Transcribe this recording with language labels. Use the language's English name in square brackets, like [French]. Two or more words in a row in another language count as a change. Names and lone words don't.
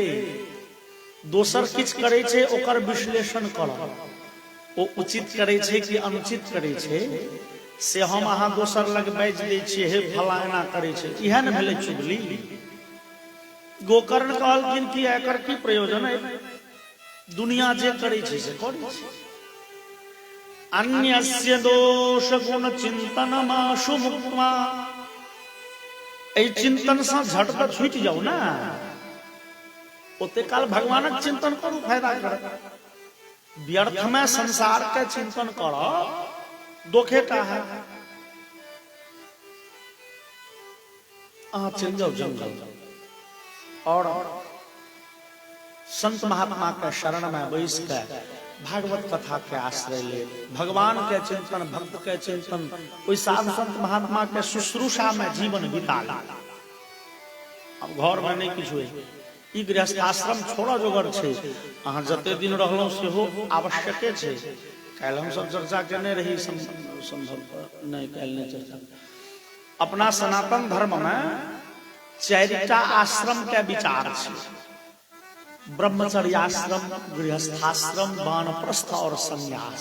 [Maithili] दोसर किछ करे छे ओकर विश्लेषण करब, ओ उचित करे छे कि अनुचित करे छे से हम अहाँ दोसर लग बाज दै छियै, हे फला एना करे छे, इहे न भेलै चुगली। गोकर्ण कहलखिन कि एकर की प्रयोजन है? दुनिया जे करे छे से करे छे। [Sanskrit] अन्यस्य दोष गुण चिंतनमाशु मुक्त्वा, [Maithili] ए चिंतन से झट पर छूट जाओ ना। ओते काल भगवानक चिंतन करू, फायदा करत। व्यर्थ में संसार के चिंतन करो, दोखेटा है। चल जाओ जंगल और संत महात्मा के शरण में बैस के भागवत कथा के आश्रय ले, भगवान के चिंतन, भक्त के चिंतन, कोई साधु संत महात्मा के शुश्रूषा में जीवन बिता ला। अब घर में नहीं किछु है, ई गृहस्थाश्रम छोड़ा जोगर छे। अहाँ जते दिन रहलो सेहो आवश्यके छे। काल्हि हम सब चर्चा केने रही, संभव नहीं काल्हि नहीं चर्चा। अपना सनातन धर्म में 4टा आश्रम के विचार छे: ब्रह्मचर्याश्रम, गृहस्थाश्रम, वानप्रस्थ और संन्यास।